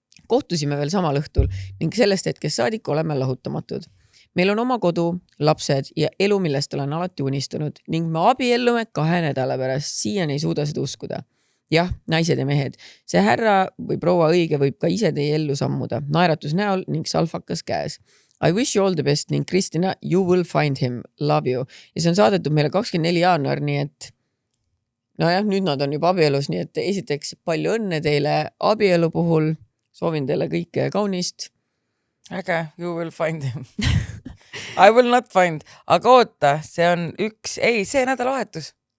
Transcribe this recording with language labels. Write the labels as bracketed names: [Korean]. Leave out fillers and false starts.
[Estonian] Kohtusime veel samal õhtul ning sellest hetkest saadik oleme lahutamatud. Meil on oma kodu, lapsed ja elu, millest olen alati unistanud ning me abiellume 2 nädala pärast. Siiani ei suuda seda uskuda. Jah, naised ja mehed. See härra või proua õige võib ka ise teie ellu sammuda. Naeratus näol ning salfakas käes. [English] I wish you all the best [Estonian] ning [English] Kristina, you will find him. Love you. [Estonian] Ja see on saadetud meile 24. jaanuar, nii et nojah, nüüd nad on juba abielus, nii et esiteks palju õnne teile abielu puhul. Soovin teile kõike kaunist. Äge, [English] you will find him. I will not find. [Estonian] Aga oota, see on see nädalavahetus.